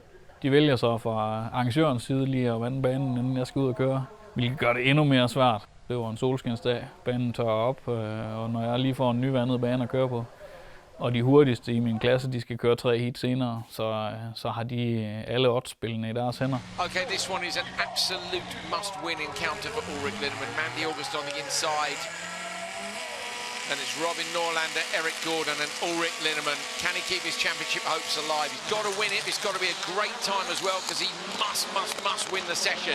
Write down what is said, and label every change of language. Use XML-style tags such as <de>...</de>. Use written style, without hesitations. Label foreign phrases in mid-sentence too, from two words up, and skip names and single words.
<da>De vælger så fra arrangørens side lige at vande banen, inden jeg skal ud og køre, hvilket gør det endnu mere svært. Det var en solskinsdag, banen tørrer op, og når jeg lige får en nyvandet bane at køre på, og de hurtigste i min klasse, de skal køre 3 heat senere, så har de alle oddsspillene i deres hænder.</da> <en>Okay, this one is an absolute must-win encounter for Ulrich Linnemann. Mandy August on the inside. And it's Robin Norlander, Eric Gordon and Ulrich Linnemann. Can he keep his championship hopes alive? He's got to win it. It's got to be a great time as well because he must win the session.</en>